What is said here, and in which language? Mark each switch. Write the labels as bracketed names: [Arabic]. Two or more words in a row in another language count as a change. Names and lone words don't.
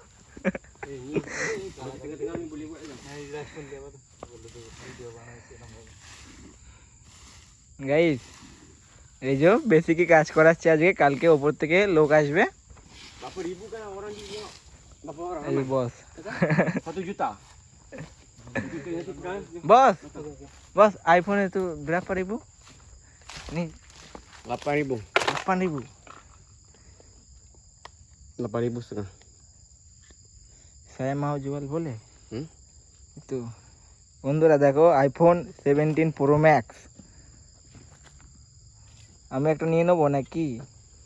[Bangla] গাইজ এই যে বেশি কি কাজ করাচ্ছে আজকে, কালকে ওপর থেকে লোক আসবে। এই যে বস, বস বস iPhone [Indonesian] itu berapa ribu? Nih 8.000. 8.000. 8.000 setengah. Saya mau jual boleh? Itu [Bangla] বন্ধুরা দেখো iPhone 17 Pro Max, আমি একটা নিয়ে নেবো নাকি?